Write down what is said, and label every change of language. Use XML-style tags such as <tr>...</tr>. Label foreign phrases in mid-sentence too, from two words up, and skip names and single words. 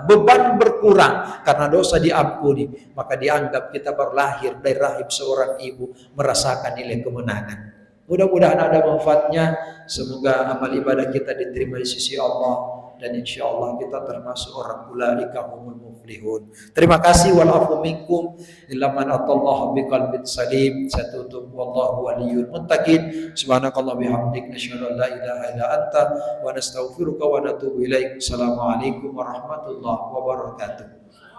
<id>Beban berkurang karena dosa diampuni, maka dianggap kita berlahir dari rahim seorang ibu merasakan nilai kemenangan. Mudah-mudahan ada manfaatnya. Semoga amal ibadah kita diterima di sisi Allah, dan</id> <ar>إن شاء الله</ar> <id>kita termasuk orang</id> <ar>أولئك هم المفلحون.</ar> <id>Terima kasih.</id> <ar>والعفو منكم إلا من أتى الله بقلب سليم.</ar> <id>Saya tutup,</id> <ar>والله ولي المتقين. سبحانك اللهم بحمدك نشهد أن لا إله إلا أنت ونستغفرك ونتوب إليك. السلام عليكم ورحمة الله وبركاته.</ar>